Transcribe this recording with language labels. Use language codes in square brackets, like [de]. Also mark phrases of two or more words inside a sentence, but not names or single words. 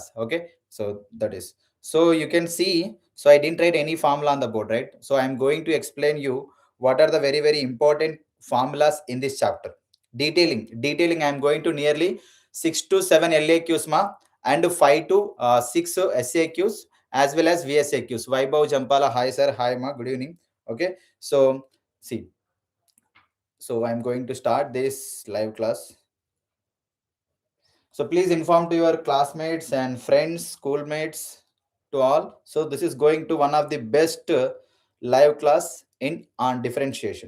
[en] Okay, so that is, so you can see, so I didn't write any formula on the board, right? So I'm going to explain you what are the very important formulas in this chapter. Detailing I'm going to nearly 6 to 7 LAQs ma, and 5 to 6 SAQs as well as VSAQs. Vaibhav Jampala, hi sir, hi ma, good evening. Okay, so see, so I'm going to start this live class. So please inform to your classmates and friends, schoolmates, to all. So this is going to one of the best live class in on differentiation.